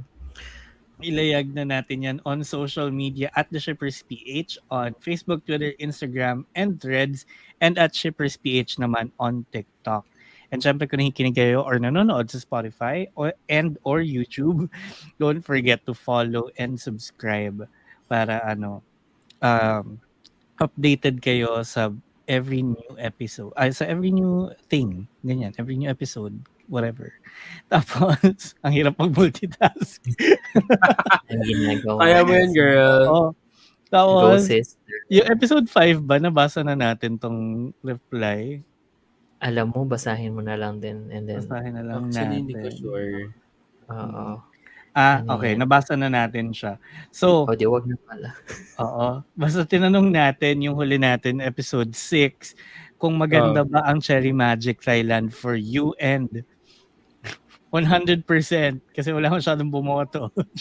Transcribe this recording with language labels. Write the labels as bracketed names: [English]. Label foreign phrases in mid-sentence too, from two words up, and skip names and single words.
[Filipino] Ilayag na natin yan [English] on social media at The Shippers PH on Facebook, Twitter, Instagram, and Threads, and at Shippers PH naman on TikTok. And [Filipino] syempre kung nakikinig kayo [English] or [Filipino] nanonood sa [English] Spotify or YouTube, don't forget to follow and subscribe para updated [Filipino] kayo sa [English] every new episode. Sa every new thing. Ganyan, every new episode. Whatever. [Filipino] Tapos, ang hirap mag-multitask. Ang ginagawa. Kaya mo yan, girl. Oo. Go, Tapos, sister. yung episode 5 ba, nabasa na natin tong reply? Alam mo, basahin mo na lang din. [English] And then, [Filipino] Basahin na lang Actually, hindi ko natin. sure. oo. Okay. yan? Nabasa na natin siya. So, di wag na pala. oo. Basta tinanong natin yung huli natin, episode 6, kung maganda ba ang Cherry Magic Thailand [English] for you, [Filipino] and 100% kasi wala masyadong bumoto.